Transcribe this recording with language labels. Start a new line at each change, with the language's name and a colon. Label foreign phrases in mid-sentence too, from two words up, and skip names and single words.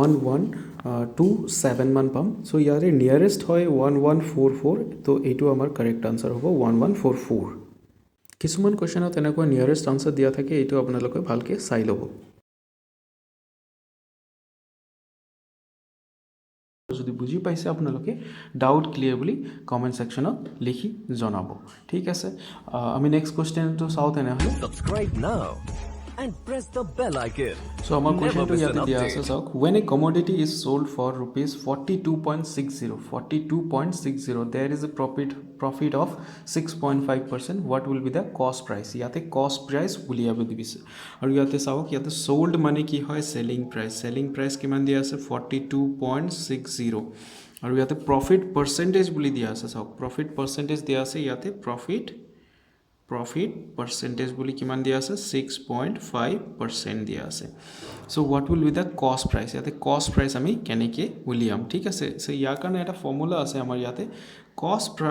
Assamese: 1127 মান পাম চ' ইয়াৰে নিয়াৰেষ্ট হয় 1144 তো এইটো আমাৰ
English: correct answer
Assamese: হ'ব 1144 কিছুমান কুৱেশ্যনত এনেকুৱা
English: nearest answer
Assamese: দিয়া থাকে এইটো আপোনালোকে ভালকৈ চাই ল'ব যদি বুজি পাইছে আপোনালোকে
English: doubt clear
Assamese: বুলি
English: comment section
Assamese: লিখি জনাব ঠিক আছে আমি
English: next question
Assamese: চাওঁ তেনেহ'লে
English: Subscribe now and press the bell icon. So our question to
Assamese: ইয়াতে দিয়া আছে চাওক
English: when a commodity is sold for rupees 42.60 there is a profit of 6.5% what will be the cost price
Assamese: ইয়াতে
English: cost price
Assamese: উলিয়াব দিছে আৰু ইয়াতে চাওক ইয়াতে sold মানে কি হয়
English: selling price
Assamese: কিমান দিয়া আছে 42.60 আৰু ইয়াতে
English: profit percentage
Assamese: বুলি দিয়া আছে চাওক
English: profit percentage
Assamese: দিয়া আছে ইয়াতে
English: profit percentage
Assamese: বুলি কিমান দিয়া আছে 6.5% দিয়া আছে
English: so what will be the cost price
Assamese: ইয়াতে
English: cost price
Assamese: আমি কেনেকৈ উলিয়াম ঠিক আছে সো ইয়াৰ কাৰণে এটা ফৰ্মুলা আছে আমাৰ ইয়াতে কষ্ট